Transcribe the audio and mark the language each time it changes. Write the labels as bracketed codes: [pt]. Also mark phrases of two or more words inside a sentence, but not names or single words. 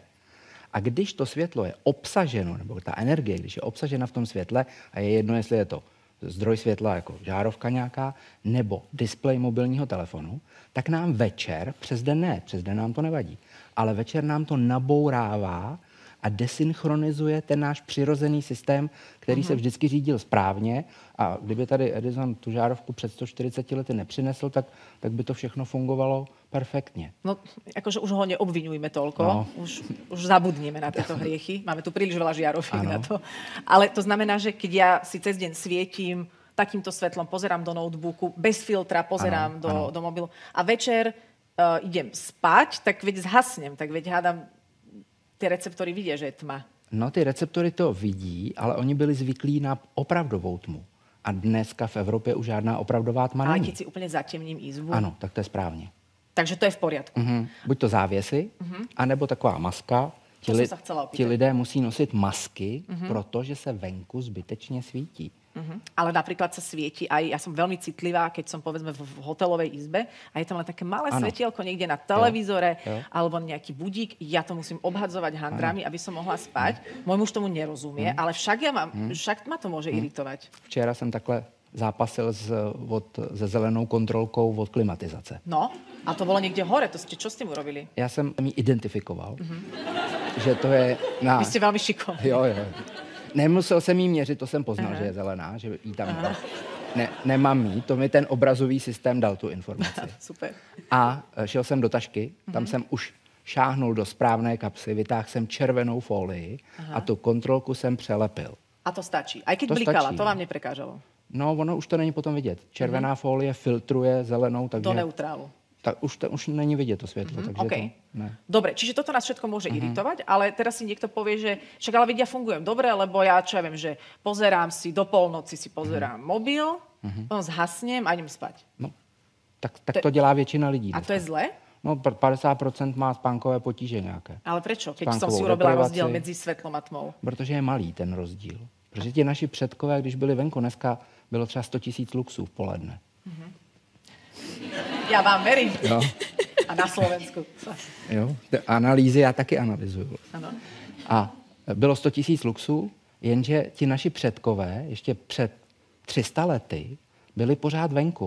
[cs] A když to světlo je obsaženo, nebo ta energie, když je obsažena v tom světle, a je jedno, jestli je to zdroj světla jako žárovka nějaká, nebo displej mobilního telefonu, tak nám večer, přes den nám to nevadí, ale večer nám to nabourává a desynchronizuje ten náš přirozený systém, který se vždycky řídil správně. A kdyby tady Edison tu žárovku před 140 lety nepřinesl, tak by to všechno fungovalo perfektně. [sk] No, akože už ho neobvinujme toľko. No. Už zabudneme na tieto hriechy. Máme tu príliš veľa žiaroviek na to. Ale to znamená, že keď ja si cez deň svietim takýmto svetlom, pozerám do notebooku, bez filtra, pozerám do mobilu a večer idem spať, tak veď zhasnem, tak veď hádam, tie receptory vidia, že je tma. [cs] No, ty receptory to vidí, ale oni byli zvyklí na opravdovou tmu. A dneska v Evropě už žádná opravdová tma není. [sk] Ale keď si úplne zatemním izbu. [cs] Ano, tak to je správně. [sk] Takže to je v poriadku. [cs] Buď to závěsy, anebo taková maska. Ti lidé musí nosit masky, protože se venku zbytečně svítí. [sk] Ale napríklad sa svieti aj, ja som veľmi citlivá, keď som povedzme v hotelovej izbe a je tam len také malé svetielko niekde na televízore alebo nejaký budík, ja to musím obhadzovať handrami, aby som mohla spať. Môj muž tomu nerozumie, ale však ma to môže iritovať. [cs] Včera jsem takhle zápasil se zelenou kontrolkou od klimatizace. [sk] No, a to bolo niekde hore, to ste čo s tým urobili? [cs] Já jsem ji identifikoval, že to je na... [sk] Vy ste veľmi šikovní. [cs] Jo. Nemusel jsem jí měřit, to jsem poznal, že je zelená, že jí tam nemám jí. To mi ten obrazový systém dal tu informaci. [sk] Super. [cs] A šel jsem do tašky, tam jsem už šáhnul do správné kapsy, vytáhl jsem červenou folii a tu kontrolku jsem přelepil. [sk] A to stačí. Aj keď blikala, to vám neprekážalo? [cs] No, ono už to není potom vidět. Červená folie filtruje zelenou, takže... Do neutrálu. Tak už není vidět to světlo, takže okay. to ne. [sk] Dobre, čiže toto nás všetko môže iritovať, ale teraz si niekto povie, že však ale vedia, fungujem dobre, lebo ja viem, že pozerám si, do polnoci si pozerám mobil, potom zhasnem a idem spať. [cs] No, tak to dělá většina lidí. [sk] A to je zle? [cs] No, 50% má spánkové potíže nějaké. [sk] Ale prečo? Keď som si urobila rozdiel medzi svetlom a tmou. [cs] Protože je malý ten rozdíl. Protože ti naši předkové, když byli venku, dneska bylo třeba 100 000 luxů v poledne. [sk] Ja vám verím. [cs] Jo. [sk] A na Slovensku. [cs] Jo, analýzy já taky analyzuju. Ano. A bylo 100 000 luxů, jenže ti naši předkové ještě před 300 lety byli pořád venku.